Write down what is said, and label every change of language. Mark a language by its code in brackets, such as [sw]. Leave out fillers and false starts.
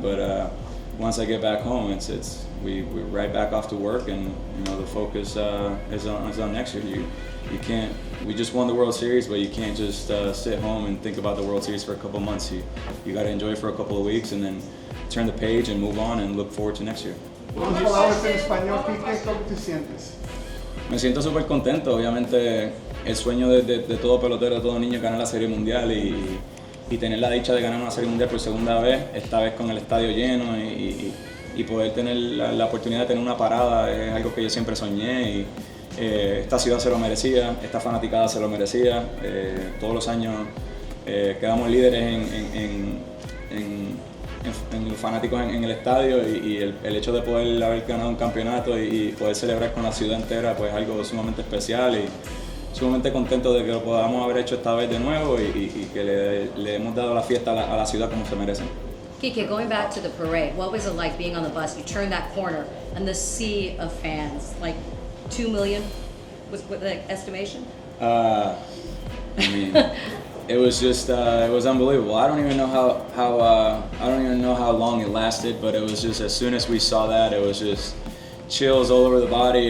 [en] But once I get back home, we're right back off to work, and you know, the focus is on next year. You can't. We just won the World Series, but you can't just sit home and think about the World Series for a couple months. You got to enjoy it for a couple of weeks, and then turn the page and move on and look forward to next year. [es] Unas palabras en español, Kiké, ¿cómo te sientes? Me siento súper contento. Obviamente, el sueño de todo pelotero, de todo niño, ganar la Serie Mundial y tener la dicha de ganar una Serie Mundial por segunda vez, esta vez con el estadio lleno y poder tener la oportunidad de tener una parada es algo que yo siempre soñé. Y esta ciudad se lo merecía, esta fanaticada se lo merecía. Todos los años quedamos líderes en los fanáticos en el estadio, y el hecho de poder haber ganado un campeonato y poder celebrar con la ciudad entera, pues algo sumamente especial, y sumamente contento de que lo podamos haber hecho esta vez de nuevo y que le hemos dado la fiesta a la ciudad como se merecen. [en] Kiké, going back to the parade, what was it like being on the bus? You turned that corner and the sea of fans, like 2 million was the estimation? I mean, it was just it was unbelievable. I don't even know how long it lasted, but it was just, as soon as we saw that, it was just chills all over the body.